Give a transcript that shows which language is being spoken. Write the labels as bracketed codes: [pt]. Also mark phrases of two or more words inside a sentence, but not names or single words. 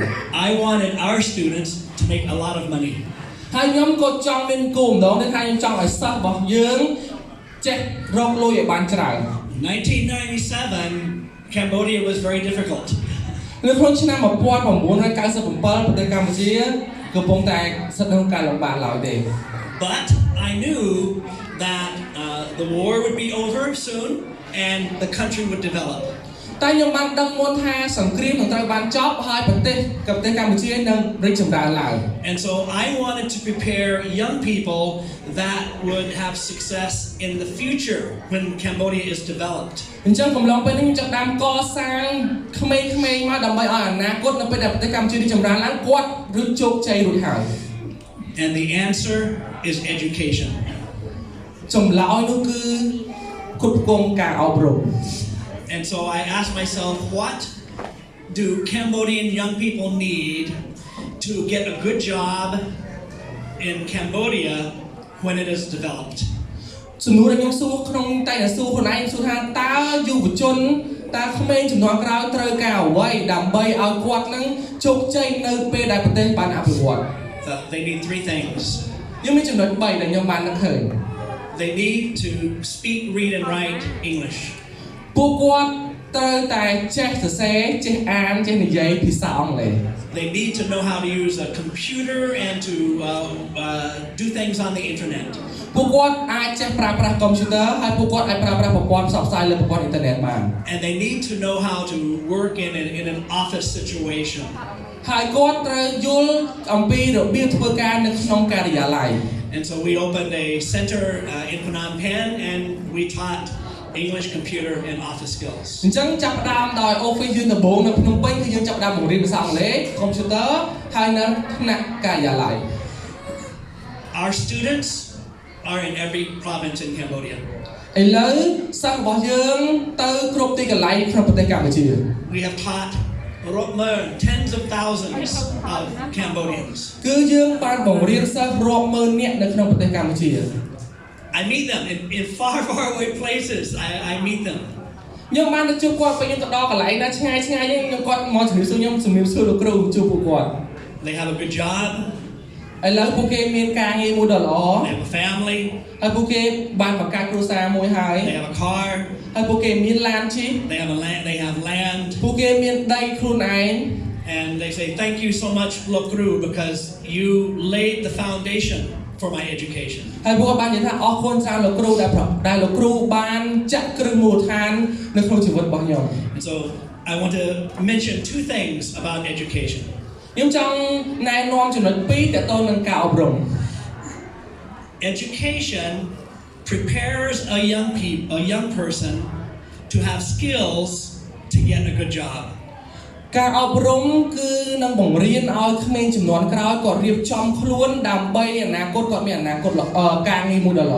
[en] I wanted our students to make a lot of money. [km] ហើយខ្ញុំក៏ចង់មានគោលបំណងនេះថាខ្ញុំចង់ឲ្យសិស្សរបស់យើងចេះរកលុយឲ្យបានច្រើន [en] 1997 Cambodia was very difficult. [km] នៅក្នុងឆ្នាំ1997ប្រទេសកម្ពុជាកំពុងតែស្ថិតក្នុងការលំបាកឡើយទេ [en] But I knew that the war would be over soon and the country would develop. [km] តែខ្ញុំបានដឹងមុនថាសង្គ្រាមនឹងត្រូវបានចប់ហើយប្រទេសកម្ពុជានឹងរីកចម្រើនឡើង [en] And so I wanted to prepare young people that would have success in the future when Cambodia is developed. [km] អញ្ចឹងកំឡុងពេលនេះខ្ញុំចាប់ដើមកសាងក្មេងៗមកដើម្បីឲ្យអនាគតនៅពេលដែលប្រទេសកម្ពុជារីកចម្រើនឡើងគាត់រឹតជោគជ័យរួចហើយ [en] And the answer is education. [km] ចម្លើយនោះគឺគ្រប់គ្រងការអប់រំ [en] And so I asked myself, what do Cambodian young people need to get a good job in Cambodia when it is developed? [km] សំណួរដែលខ្ញុំសួរក្នុងតែសួរខ្លួនឯងសួរថាតើយុវជនតើក្មេងជំនាន់ក្រោយត្រូវការអ្វីដើម្បីឲ្យគាត់នឹងជោគជ័យនៅពេលដែលប្រទេសបានអភិវឌ្ឍ [en] So they need three things. [km] ខ្ញុំមានចំណុច3ដែលខ្ញុំបាននឹកឃើញ [en] They need to speak, read, and write English. [km] ពួកគាត់ត្រូវតែចេះសរសេរចេះអានចេះនិយាយភាសាអង់គ្លេស [en] They need to know how to use a computer and to do things on the internet. [km] ពួកគាត់អាចចេះប្រើប្រាស់កុំព្យូទ័រហើយពួកគាត់អាចប្រើប្រាស់ប្រព័ន្ធផ្សព្វផ្សាយលើប្រព័ន្ធអ៊ីនធឺណិតបាន [en] And they need to know how to work in an office situation. [km] ហើយគាត់ត្រូវយល់អំពីរបៀបធ្វើការនៅក្នុងការិយាល័យ [en] And so we opened a center in Phnom Penh and we taught English, computer, and office skills. [km] អញ្ចឹងចាប់ផ្ដើមដោយ Office យើងដំបូងនៅភ្នំពេញគឺយើងចាប់ផ្ដើមបង្រៀនភាសាអង់គ្លេស កុំព្យូទ័រហើយនៅថ្នាក់ការិយាល័យ [en] Our students are in every province in Cambodia. [km] ឥឡូវសិស្សរបស់យើងទៅគ្រប់ទីកន្លែងក្នុងប្រទេសកម្ពុជា [en] We have taught tens of thousands of Cambodians. [km] គឺយើងបានបង្រៀនសិស្សរាប់ម៉ឺននាក់នៅក្នុងប្រទេសកម្ពុជា [en] I meet them in far away places. I meet them. [km] ខ្ញុំបានទៅជួបគាត់ពេលខ្ញុំទៅដល់កន្លែងណាឆ្ងាយខ្ញុំគាត់មកជំរាបសួរខ្ញុំជំរាបសួរលោកគ្រូជួបពួកគាត់ [en] They have a good job. [km] ឥឡូវពួកគេមានការងារមួយដ៏ល្អ [en] They have a family. [km] ហើយពួកគេបានបង្កើតគ្រួសារមួយហើយ [en] They have a car. [km] ហើយពួកគេមានឡានជិះ [en] They have land. [km] ពួកគេមានដីខ្លួនឯង [en] And they say thank you so much Lokru because you laid the foundation for my education. [km] ហើយពួកគាត់បាននិយាយថាអរគុណច្រើនលោកគ្រូដែលលោកគ្រូបានចាក់គ្រឹះមូលដ្ឋាននៅក្នុងជីវិតរបស់ខ្ញុំ [en] And so I want to mention two things about education. [km] ខ្ញុំចង់ណែនាំចំណុច2ទាក់ទងនឹងការអប់រំ [en] Education prepares a young person to have skills to get a good job. [km] ការអប់រំគឺនឹងបង្រៀនឲ្យក្មេងជំនាន់ក្រោយគាត់រៀបចំខ្លួនដើម្បីអនាគតគាត់មានអនាគតការងារមួយដ៏ល្អ